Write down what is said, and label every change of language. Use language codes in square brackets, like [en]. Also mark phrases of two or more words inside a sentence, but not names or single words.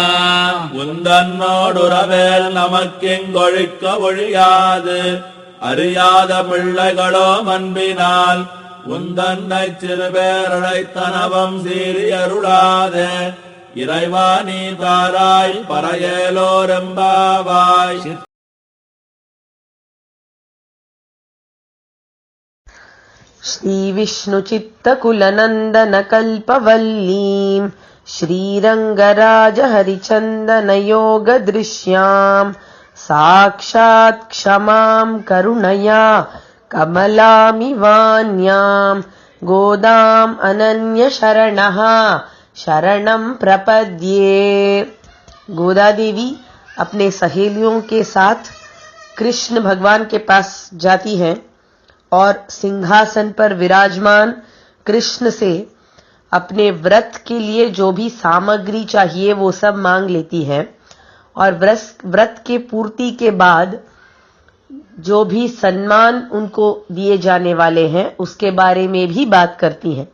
[ta] உந்தன்னோடுறவேல் நமக்கெங்கொழிக்க ஒழியாது அறியாத பிள்ளைகளோ அன்பினால் உந்தன்னை சிறுபேரழைத்தனவம் சீரியருளாதே இறைவா நீ தாராய் பறையேலோரெம்பாவாய். [sa] श्रीविष्णुचित्तकुलनन्दनकल्पवल्लीं श्रीरङ्गराजहरिचन्दनयोगदृश्यां साक्षात् क्षमां करुणया कमलामिवान्यां गोदाम् अनन्यशरणः शरणं प्रपद्ये। [hi] गोदा देवी अपने सहेलियों के साथ कृष्ण भगवान के पास जाती हैं और सिंहासन पर विराजमान कृष्ण से अपने व्रत के लिए जो भी सामग्री चाहिए वो सब मांग लेती है और व्रत के पूर्ति के बाद जो भी सम्मान उनको दिए जाने वाले हैं उसके बारे में भी बात करती हैं।